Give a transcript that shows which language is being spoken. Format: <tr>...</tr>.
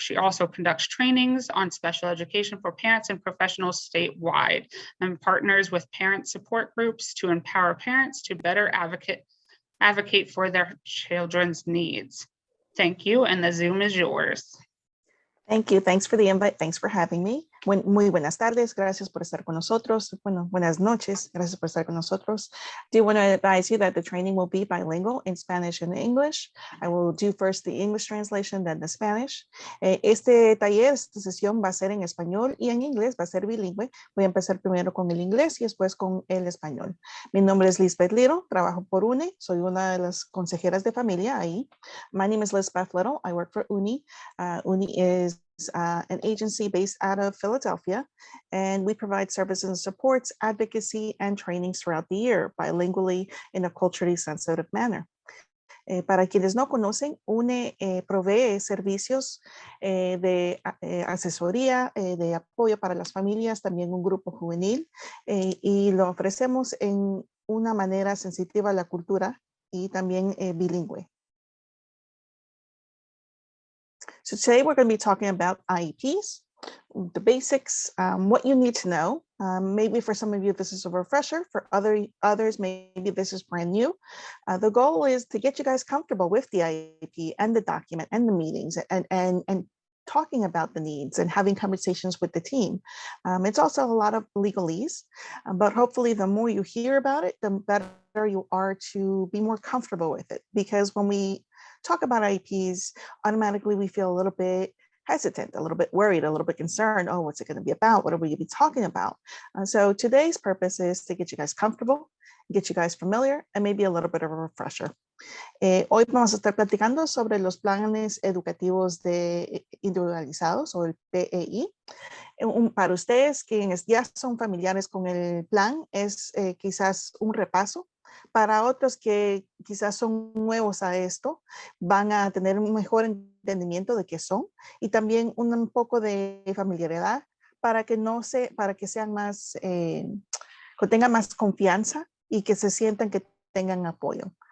<en>She also conducts trainings on special education for parents and professionals statewide and partners with parent support groups to empower parents to better advocate for their children's needs. Thank you, and the Zoom is yours. Thank you. Thanks for the invite. Thanks for having me.</en> <es>Muy buenas tardes. Gracias por estar con nosotros. Bueno, buenas noches. Gracias por estar con nosotros.</es> <en>Do want to advise you that the training will be bilingual in Spanish and English. I will do first the English translation, then the Spanish.</en> <es>Este taller, esta sesión va a ser en español y en inglés, va a ser bilingüe. Voy a empezar primero con el inglés y después con el español. Mi nombre es Lisbeth Little, trabajo por HUNE. Soy una de las consejeras de familia ahí.</es> <en>My name is Lisbeth Little. I work for HUNE. HUNE is an agency based out of Philadelphia, and we provide services and supports, advocacy, and trainings throughout the year, bilingually in a culturally sensitive manner.</en> <es>Para quienes no conocen, HUNE provee servicios de asesoría, de apoyo para las familias, también un grupo juvenil, y lo ofrecemos en una manera sensitiva a la cultura y también bilingüe.</es> <en>So today we're going to be talking about IEPs, the basics, what you need to know. Maybe for some of you, this is a refresher. For others, maybe this is brand new. The goal is to get you guys comfortable with the IEP and the document and the meetings and talking about the needs and having conversations with the team. It's also a lot of legalese, but hopefully the more you hear about it, the better you are to be more comfortable with it. Because when we talk about IEPs, automatically we feel a little bit hesitant, a little bit worried, a little bit concerned. Oh, what's it going to be about? What are we going to be talking about? So today's purpose is to get you guys comfortable, get you guys familiar, and maybe a little bit of a refresher.</en> <es>Hoy vamos a estar platicando sobre los planes educativos individualizados o el PEI. Para ustedes quienes ya son familiares con el plan, es quizás un repaso. Para otros que quizás son nuevos a esto, van a tener un mejor entendimiento de qué son y también un poco de familiaridad para que sean más, que tengan más confianza y que se sientan que tengan apoyo.</es>